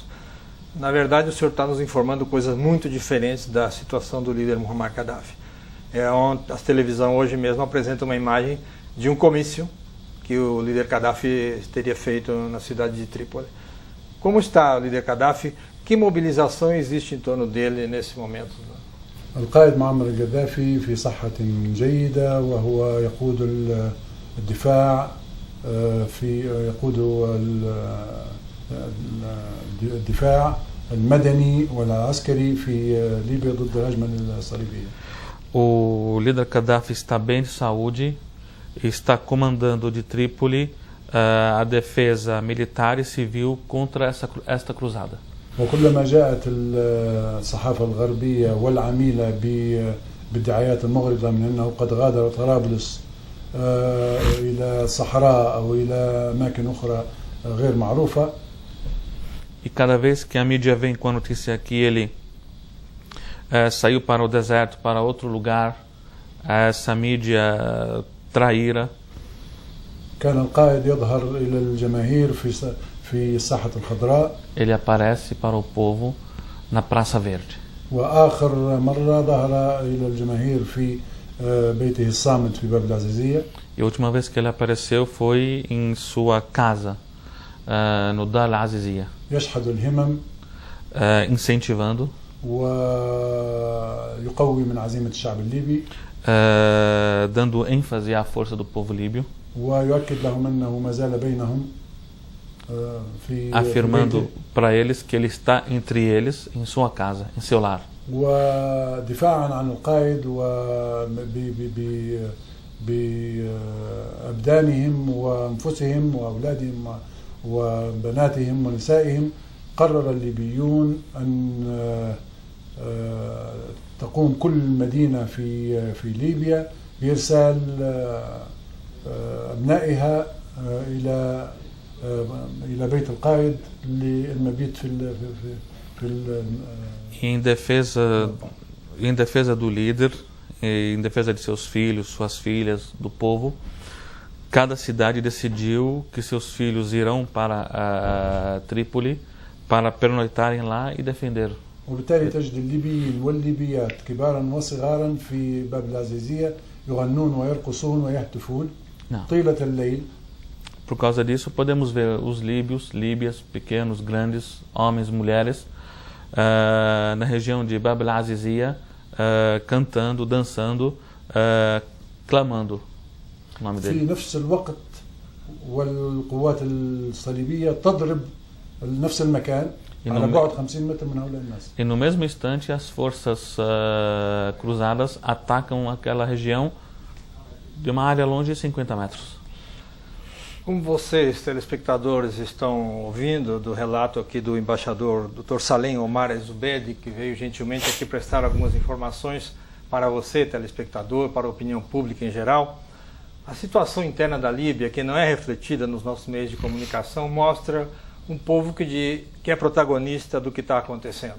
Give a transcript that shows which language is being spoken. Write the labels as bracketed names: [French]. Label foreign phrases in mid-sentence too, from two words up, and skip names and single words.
[Portuguese] Na verdade, o senhor está nos informando coisas muito diferentes da situação do líder Muammar Gaddafi. A televisão hoje mesmo apresenta uma imagem de um comício que o líder Gaddafi teria feito na cidade de Trípoli. Como está o líder Gaddafi? Que mobilização existe em torno dele nesse momento? [Arabic] القائد معمر القذافي في صحة جيدة وهو يقود الدفاع يقود الدفاع المدني والعسكري في ليبيا ضد الهجمة الصليبية. [Portuguese] O líder Gaddafi está bem de saúde e está comandando de Trípoli a defesa militar e civil contra esta cruzada. [Arabic] وكلما جاءت الصحافة الغربية والعميلة بالدعايات المغرضة من أنه قد غادر طرابلس إلى الصحراء أو إلى أماكن أخرى غير معروفة. [Portuguese] E cada vez que a mídia vem com a notícia que ele saiu para o deserto, para outro lugar, essa mídia traíra. [Arabic] كان القائد يظهر إلى الجماهير في الساحة الخضراء. [Portuguese] Ele aparece para o povo na Praça Verde. [Arabic] وآخر مرة ظهر إلى الجماهير في بيته الصامت في باب العزيزية. [Portuguese] E a última vez que ele apareceu foi em sua casa, no Dar al-Azizia. [Arabic] يشحذ الهمم. [Portuguese] Incentivando. [Arabic] ويقوي من عزيمة الشعب الليبي. [Portuguese] Dando ênfase à força do povo líbio. [Arabic] ويؤكد لهم أنه ما زال بينهم. [Portuguese] Afirmando para eles que ele está entre eles, em sua casa, em seu lar. [Arabic] ودفاعا عن القائد بأبدانهم وأنفسهم وأولادهم وبناتهم ونسائهم، قرر الليبيون أن تقوم كل مدينة في ليبيا بإرسال أبنائها إلى بيت القائد للمبيت [Portuguese] em defesa do líder, em defesa de seus filhos, suas filhas, do povo, cada cidade decidiu que seus filhos irão para Trípoli para pernoitarem lá e defender. [Arabic] وبالتالي تجد الليبيين والليبيات كبارا وصغارا في باب العزيزية يغنون ويرقصون ويهتفون طيلة الليل. [Portuguese] Por causa disso, podemos ver os líbios, líbias, pequenos, grandes, homens, mulheres, na região de Bab el-Azizia, cantando, dançando, clamando o nome dele. [Arabic] في نفس الوقت والقوات الصليبية تضرب نفس المكان على بعد 50 متر من هؤلاء الناس. [Portuguese] E no mesmo instante, as forças cruzadas atacam aquela região de uma área longe de 50 metros. Como vocês, telespectadores, estão ouvindo do relato aqui do embaixador Dr. Salem Omar Zubedi, que veio gentilmente aqui prestar algumas informações para você, telespectador, para a opinião pública em geral, a situação interna da Líbia, que não é refletida nos nossos meios de comunicação, mostra um povo que é protagonista do que está acontecendo.